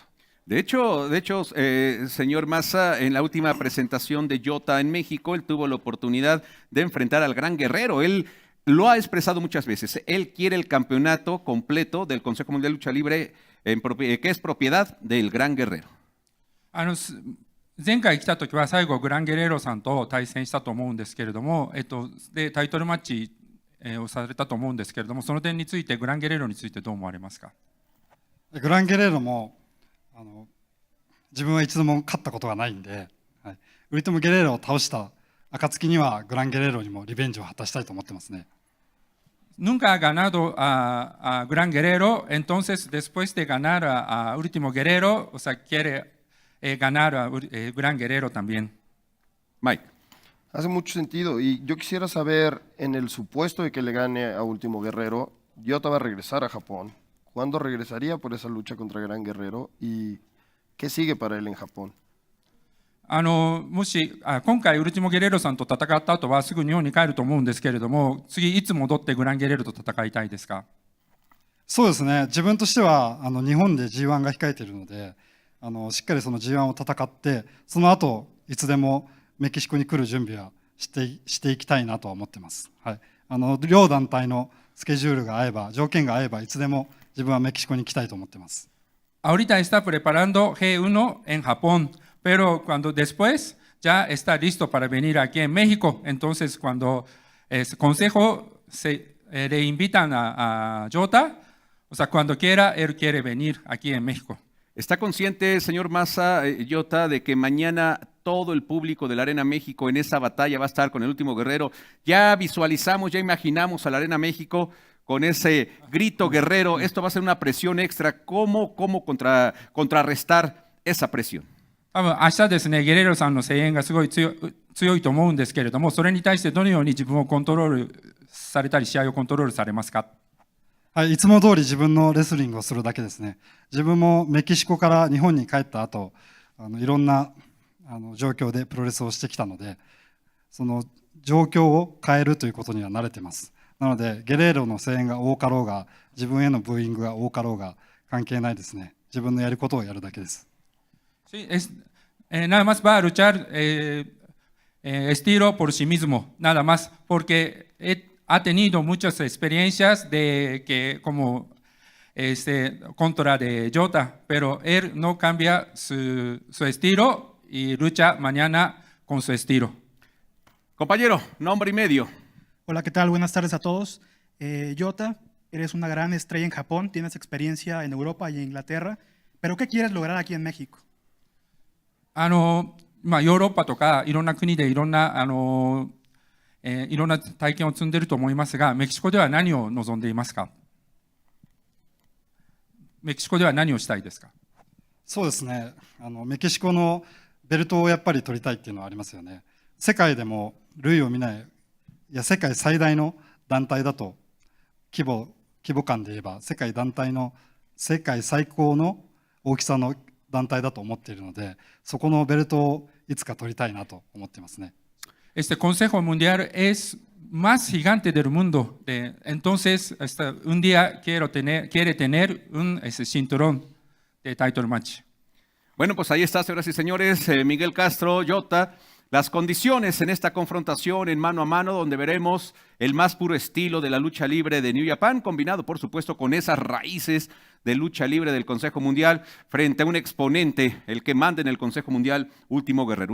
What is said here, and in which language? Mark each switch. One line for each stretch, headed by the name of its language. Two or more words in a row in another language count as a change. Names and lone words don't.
Spanish: De hecho, señor Massa, en la última presentación de Yota en México, él tuvo la oportunidad de enfrentar al Gran Guerrero. Él lo ha expresado muchas veces. Él quiere el campeonato completo del Consejo Mundial de Lucha Libre, que es propiedad del Gran Guerrero.
Japanese: 前回来た時は最後グランゲレーロさんと対戦したと思うんですけれども、でタイトルマッチをされたと思うんですけれども、その点についてグランゲレーロについてどう思われますか。グランゲレーロも自分は一度も勝ったことがないんで、はい、ウルティモ・ゲレーロを倒した暁にはグランゲレーロにもリベンジを果たしたいと思ってますね。
Spanish: Nunca ha ganado a Gran Guerrero, entonces después de ganar a Último Guerrero, o sea, quiere ganar a Gran Guerrero también. Mike. Hace mucho sentido y yo quisiera saber, en el supuesto de que le gane a Último Guerrero, Yota va a regresar a Japón. ¿Cuándo regresaría por esa lucha contra Gran Guerrero y qué sigue para él en Japón?
Japanese: もし今回ウルティモ・ゲレーロさんと戦った後はすぐ日本に帰ると思うんですけれども、次いつ戻ってグランゲレーロと戦いたいですか。そうですね、自分としては日本で G1 が控えているので、しっかりその G1 を戦って、その後いつでもメキシコに来る準備はしていきたいなとは思ってます。はい、両団体のスケジュールが合えば、条件が合えば、いつでも自分はメキシコに行きたいと思ってます。
Spanish: Ahorita está preparando G1 en Japón, pero cuando después ya está listo para venir aquí en México. Entonces, cuando el consejo le invitan a Yota, o sea, cuando quiera, él quiere venir aquí en México. ¿Está consciente, señor Massa, Yota, de que mañana todo el público de la Arena México en esa batalla va a estar con el último guerrero? Ya visualizamos, ya imaginamos a la Arena México con ese grito guerrero. Esto va a ser una presión extra. ¿Cómo contrarrestar esa presión?
Japanese: 多分明日ですね、ゲレーロさんの声援がすごい強いと思うんですけれども、それに対してどのように自分をコントロールされたり、試合をコントロールされますか？はい、いつも通り自分のレスリングをするだけですね。自分もメキシコから日本に帰った後、いろんな状況でプロレスをしてきたので、その状況を変えるということには慣れています。なので、ゲレーロの声援が多かろうが、自分へのブーイングが多かろうが関係ないですね。自分のやることをやるだけです。
Spanish: Sí, nada más va a luchar estilo por sí mismo, nada más, porque ha tenido muchas experiencias de que como contra de Yota, pero él no cambia su estilo y lucha mañana con su estilo. Compañero, nombre y medio. Hola, ¿qué tal? Buenas tardes a todos. Yota, eres una gran estrella en Japón, tienes experiencia en Europa y en Inglaterra, pero ¿qué quieres lograr aquí en México?
Japanese: ヨーロッパとかいろんな国でいろんな体験を積んでいると思いますが、メキシコでは何を望んでいますか？メキシコでは何をしたいですか？そうですね、メキシコのベルトをやっぱり取りたいっていうのはありますよね。世界でも類を見ない、いや世界最大の団体だと、規模感で言えば世界最高の大きさの団体だと思っているので、そこのベルトをいつか取りたいなと思ってますね。
Spanish: Este Consejo Mundial es más gigante del mundo. Entonces, un día quiere tener un cinturón de
English: title match.
Spanish: Bueno, pues ahí está, señoras y señores, Miguel Castro, Yota. Las condiciones en esta confrontación en mano a mano, donde veremos el más puro estilo de la lucha libre de New Japan, combinado por supuesto con esas raíces de lucha libre del Consejo Mundial, frente a un exponente, el que manda en el Consejo Mundial, Último Guerrero.